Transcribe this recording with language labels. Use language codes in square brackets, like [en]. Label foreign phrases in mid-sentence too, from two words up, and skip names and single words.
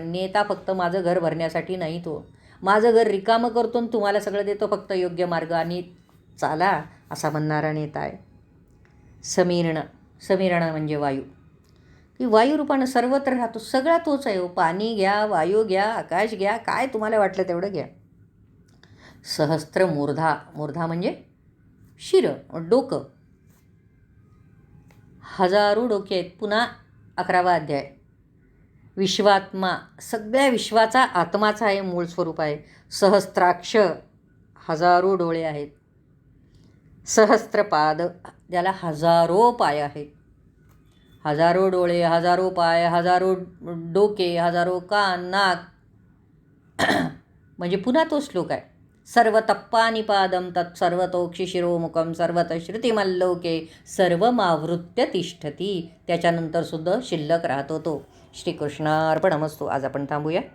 [mr] नेता फक्त माझं घर भरण्यासाठी नाही, तो माझं घर रिकामं करतो आणि तुम्हाला सगळं देतो, फक्त योग्य मार्ग आणि चाला असा म्हणणारा नेता आहे. समीरण. समीरण म्हणजे वायू, की वायुरूपानं सर्वत्र राहतो. सगळा तोच आहे. पाणी घ्या, वायू घ्या, आकाश घ्या, काय तुम्हाला वाटलं तेवढं घ्या. [sa] सहस्त्र मूर्धा. [mr] मूर्धा म्हणजे शिर, डोकं. हजारो डोके आहेत. पुन्हा 11वा अध्याय. विश्वात्मा, सगळ्या विश्वाचा आत्माचा आहे, मूळ स्वरूप आहे. सहस्त्राक्ष, हजारो डोळे आहेत. सहस्त्रपाद, ज्याला हजारो पाय आहेत. हजारो डोळे, हजारो पाय, हजारो डोके, हजारो कान, नाक. म्हणजे पुन्हा तो श्लोक आहे. [sa] सर्वतप्पानिपादं तत्सर्वतोक्षि शिरोमुखं सर्वतः श्रुतिमल्लोके सर्वमावृत्य तिष्ठती. [mr] त्याच्यानंतर सुद्धा शिल्लक राहतो तो. श्रीकृष्णार्पणमस्तु. आज आपण थांबूया.